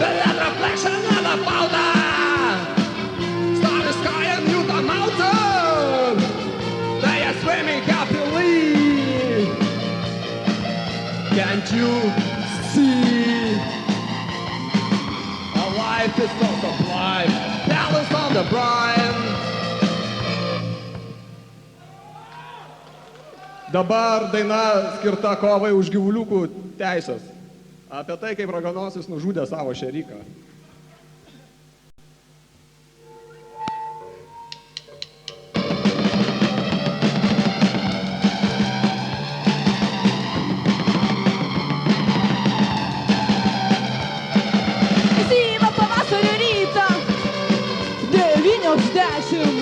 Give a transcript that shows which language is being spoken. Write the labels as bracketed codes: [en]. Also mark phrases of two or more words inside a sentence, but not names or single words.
[en] The reflection of the powder. Starry sky and mute the mountain. They are swimming happily. Can't you see? Our life is so sublime. Balance on the brine. [lt] Dabar daina skirta kovai už gyvuliukų teisės. Apie tai, kaip raganosis nužudė savo šeriką. Ankstyvą pavasario rytą, 9:10.